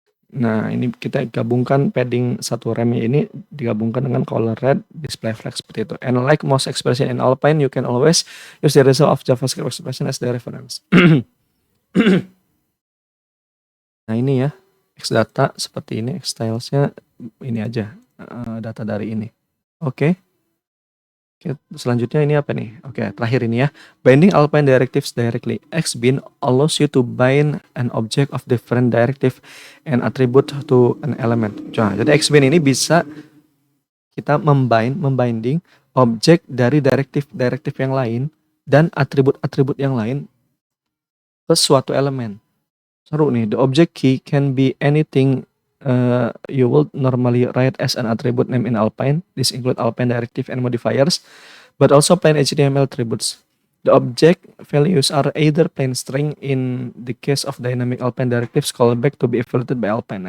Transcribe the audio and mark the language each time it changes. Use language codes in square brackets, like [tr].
[id] Nah, ini kita gabungkan padding satu remnya ini digabungkan dengan color red, display flex seperti itu. [en] And like most expression in Alpine, you can always use the result of JavaScript expression as the reference. [id] Nah, ini ya, xdata seperti ini, xstylesnya ini aja, data dari ini. Oke. Selanjutnya ini apa nih? Oke, terakhir ini ya. [en] Binding Alpine directives directly. Xbind allows you to bind an object of different directive and attribute to an element. [id] Nah, jadi Xbind ini bisa kita membinding objek dari direktif yang lain dan atribut-atribut yang lain ke suatu elemen. Seru nih, [en] the object key can be anything you would normally write as an attribute name in Alpine. This include Alpine directive and modifiers, but also plain HTML attributes. The object values are either plain string in the case of dynamic Alpine directives callback to be evaluated by Alpine.